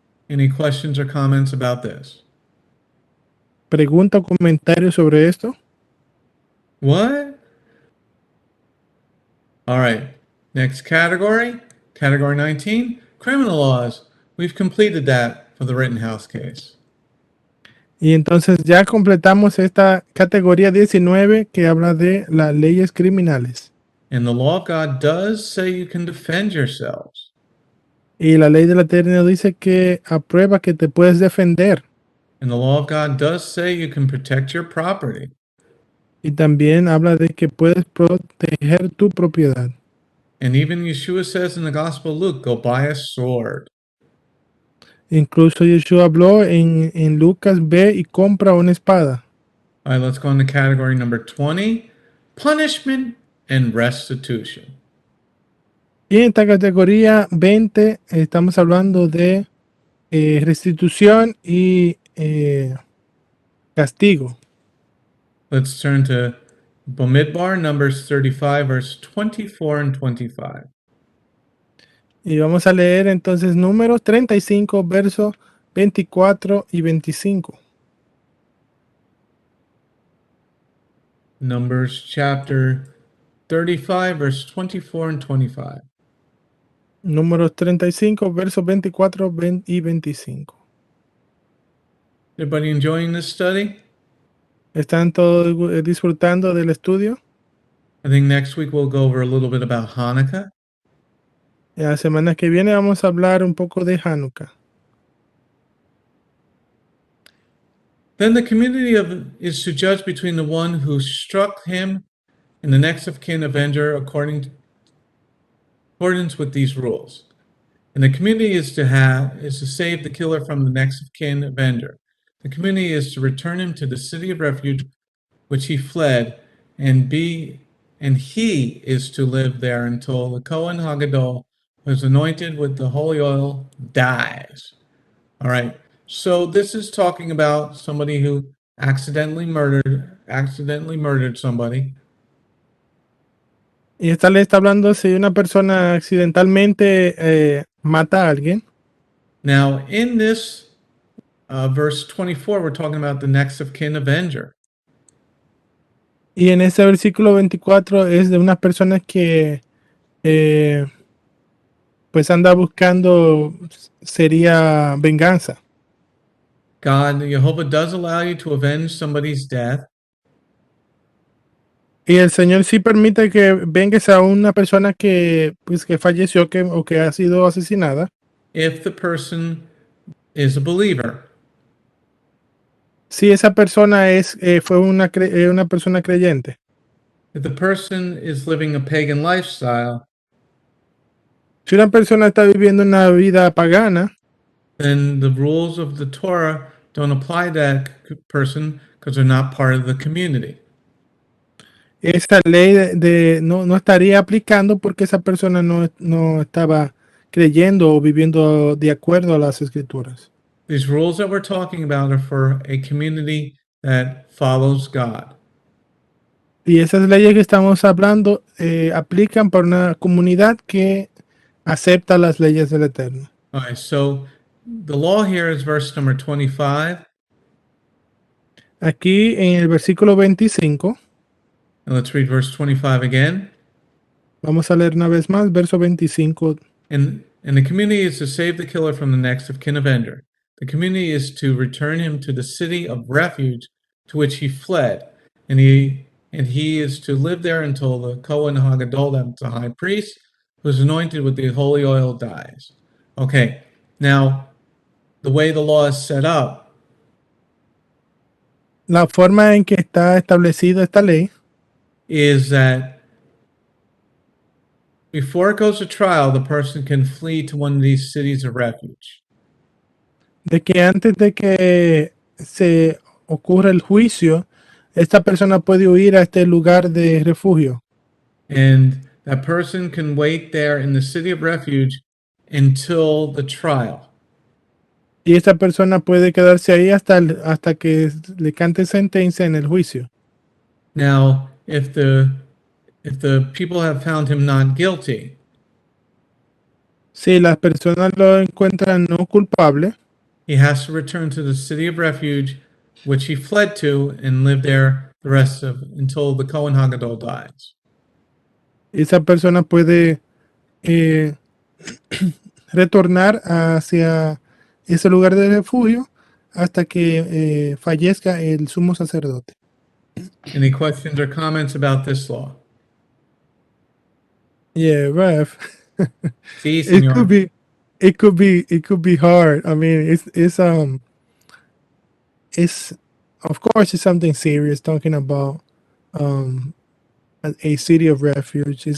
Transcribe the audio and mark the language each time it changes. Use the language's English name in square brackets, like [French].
[English] Any questions or comments about this? [Spanish] ¿Pregunta o comentario sobre esto? [English] What? All right. Next category, category 19, criminal laws. We've completed that for the Rittenhouse case. [Spanish] Y entonces ya completamos esta categoría 19 que habla de las leyes criminales. [English] And the law of God does say you can defend yourselves. [Spanish] Y la ley del Eterno dice que aprueba que te puedes defender. [English] And the law of God does say you can protect your property. [Spanish] Y también habla de que puedes proteger tu propiedad. [English] And even Yeshua says in the Gospel of Luke, go buy a sword. [Spanish] Incluso Yeshua habló en Lucas, ve y compra una espada. [English] All right, let's go on to category number 20, punishment and restitution. [Spanish] Y en esta categoría 20 estamos hablando de restitución y castigo. [English] Let's turn to Bamidbar, Numbers 35, verse 24 and 25. [Spanish] Y vamos a leer entonces Números 35, versos 24 y 25. [English] Numbers chapter 35, verse 24 and 25. [Spanish] Números 35, versos 24 y 25. [English] Everybody enjoying this study? [Spanish] ¿Están todos disfrutando del estudio? [English] I think next week we'll go over a little bit about Hanukkah. [Spanish] La semana que viene vamos a hablar un poco de Hanukkah. [English] Then the community is to judge between the one who struck him and the next of kin avenger accordance with these rules. And the community is to save the killer from the next of kin avenger. The community is to return him to the city of refuge which he fled, and he is to live there until the Kohen Hagadol, who is anointed with the holy oil, dies. All right. So this is talking about somebody who accidentally murdered somebody. [Spanish] Y esta ley está hablando si una persona accidentalmente mata a alguien. [English] Now, in this verse 24, we're talking about the next of kin avenger. [Spanish] Y en ese versículo 24 es de unas personas que pues anda buscando, sería venganza. [English] God, Yehovah does allow you to avenge somebody's death. [Spanish] Y el Señor sí permite que vengas a una persona que falleció o que ha sido asesinada. [English] If the person is a believer. [Spanish] Si esa persona fue una persona creyente. [English] If the person is living a pagan lifestyle. [Spanish] Si una persona está viviendo una vida pagana, [English] then the rules of the Torah don't apply to that person because they're not part of the community. [Spanish] esa ley no estaría aplicando porque esa persona no estaba creyendo o viviendo de acuerdo a las escrituras. [English] These rules that we're talking about are for a community that follows God. [Spanish] Y esas leyes que estamos hablando aplican para una comunidad que acepta las leyes del Eterno. [English] All right, so the law here is verse number 25. [Spanish] Aquí en el versículo 25, [English] And let's read verse 25 again. [Spanish] vamos a leer una vez más, verso 25. [English] And the community is to save the killer from the next of kin offender. The community is to return him to the city of refuge to which he fled, and he is to live there until the Kohen HaGadol, the high priest, who is anointed with the holy oil, dies. Okay, now the way the law is set up, [Spanish] La forma en que está establecida esta ley [English] is that before it goes to trial, the person can flee to one of these cities of refuge. [Spanish] de que antes de que se ocurra el juicio, esta persona puede huir a este lugar de refugio. [English] And that person can wait there in the city of refuge until the trial. [Spanish] Y esta persona puede quedarse ahí hasta que le cante sentencia en el juicio. [English] Now, if the people have found him not guilty, [Spanish] Si las personas lo encuentran no culpable, [English] he has to return to the city of refuge which he fled to and live there the rest of until the Kohen HaGadol dies. [Spanish] esa persona puede retornar hacia ese lugar de refugio hasta que fallezca el sumo sacerdote. [English] Any questions or comments about this law? Yeah, Rev. [Spanish] Sí, [English] It [Spanish] señor. [English] could be hard. I mean, it's of course it's something serious talking about a city of refuge.